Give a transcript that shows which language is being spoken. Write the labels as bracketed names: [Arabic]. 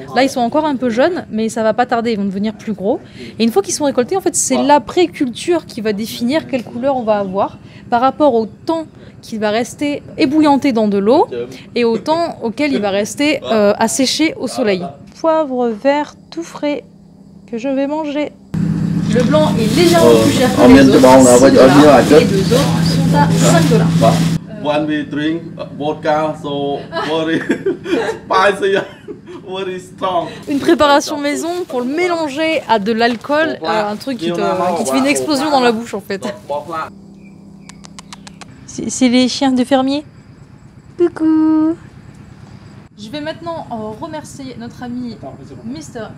[French] Là, ils sont encore un peu jeunes, mais ça va pas tarder, ils vont devenir plus gros. Et une fois qu'ils sont récoltés, en fait, c'est l'après-culture qui va définir quelle couleur on va avoir par rapport au temps qu'il va rester ébouillanté dans de l'eau et au temps auquel il va rester à sécher au soleil. Poivre vert tout frais que je vais manger. Le blanc est légèrement plus cher que les autres, 6 $, et les deux autres sont à 5 $. [English] When we drink vodka, so very spicy, very strong. [French] Une préparation maison pour le mélanger à de l'alcool, un truc qui te fait une explosion dans la bouche en fait. C'est les chiens de fermier. Coucou. Je vais maintenant remercier notre ami Mr.